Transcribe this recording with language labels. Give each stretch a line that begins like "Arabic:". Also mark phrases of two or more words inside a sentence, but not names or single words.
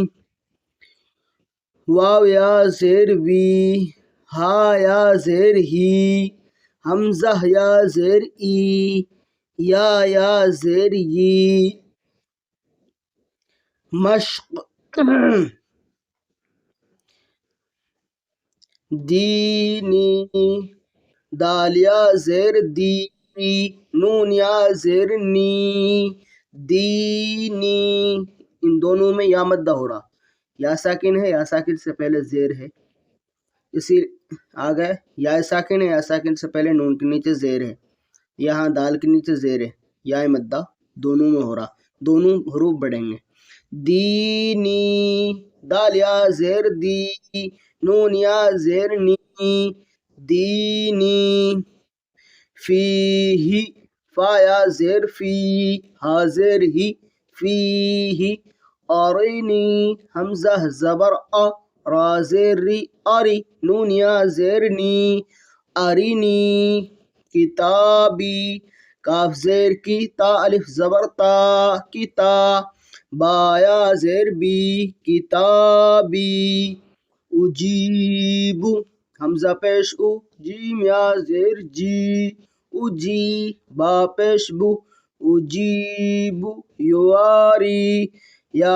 Urdu: واو یا زیر وی ہا یا زیر ہی حمزہ یا زیر ای یا زیر ی مشق دینی دال یا زیر دی نون یا زیر نی دینی. ان دونوں میں یا مدہ ہو رہا. یا ساکن ہے یا ساکن سے پہلے زیر ہے اسی آگے یا ساکن ہے یا ساکن سے پہلے نون کے نیچے زیر ہے. یہاں دال کے نیچے زیر ہے. یا مدہ دونوں میں ہو رہا. دونوں حروف بڑھیں گے. دینی دال یا زیر دی نون یا زیر نی دینی فیہ فا یا زیر فی ہا زیر ہی فیہ أرني همزة زبر را زير ري أري نون يا زيرني أرني كتابي کاف زیر کی تا الف زبر تا کتا با یا زیر بی کتابی اجیب حمزہ پیش او جیم یا زیر جی اجی با پیش بو اجیب یواری یا